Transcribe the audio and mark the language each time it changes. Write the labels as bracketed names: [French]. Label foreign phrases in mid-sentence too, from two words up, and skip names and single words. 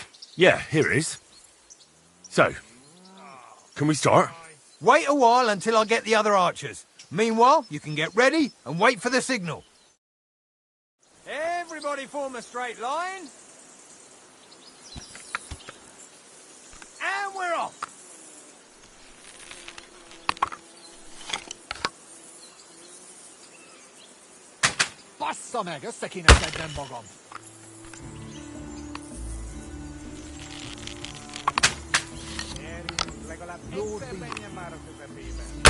[English] Yeah, here it is. So, can we start? Wait a while until I get the other archers. Meanwhile, you can get ready and wait for the signal. Everybody form a straight line. And we're off. [Hungarian] Bassza meg, össze kéne szednem magam. Legalább egyszer menjen már a közepébe.